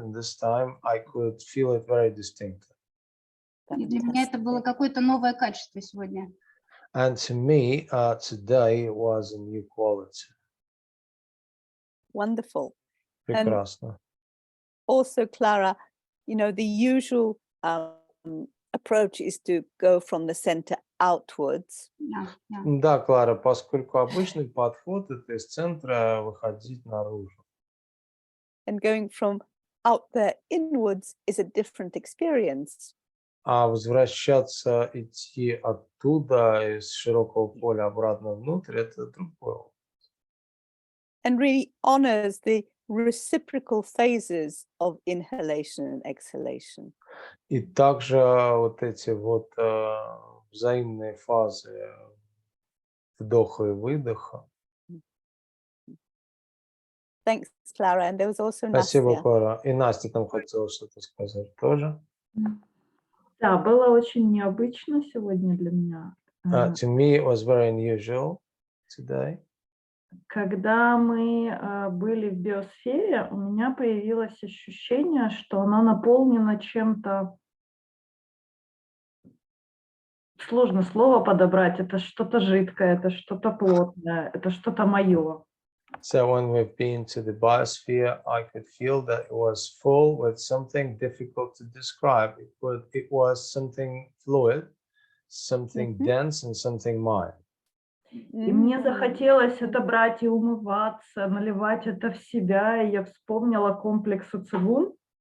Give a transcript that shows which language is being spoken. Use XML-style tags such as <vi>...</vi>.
<en>And this time I could feel it very distinctly.</en> <ru>И для меня это было какое-то новое качество сегодня.</ru> <en>And to me, today was a new quality. Wonderful.</en> <ru>Прекрасно.</ru> <en>Also, Clara, the usual approach is to go from the center outwards.</en> <ru>Да, Клара, поскольку обычный подход — это из центра выходить наружу.</ru> <en>And going from out there inwards is a different experience.</en> <ru>А возвращаться, идти оттуда, из широкого поля обратно внутрь, это другое.</ru> <en>And really honors the reciprocal phases of inhalation and exhalation.</en> <ru>И также вот эти вот взаимные фазы вдоха и выдоха.</ru> <en>Thanks, Clara. And there was also</en> <ru>Спасибо,</ru> <en>Nastya.</en> <ru>Клара. И Настя там хотела что-то сказать тоже. Да, было очень необычно сегодня для меня.</ru> <en>To me, it was very unusual today.</en> <ru>Когда мы были в биосфере, у меня появилось ощущение, что она наполнена чем-то, сложно слово подобрать, это что-то жидкое, это что-то плотное, это что-то мое.</ru> <en>So when we've been to the biosphere, I could feel that it was full with something difficult to describe. It was something fluid, something dense, and something mild.</en> <ru>И мне захотелось это брать и умываться, наливать это в себя, и я вспомнила комплекс Уцигун.</ru>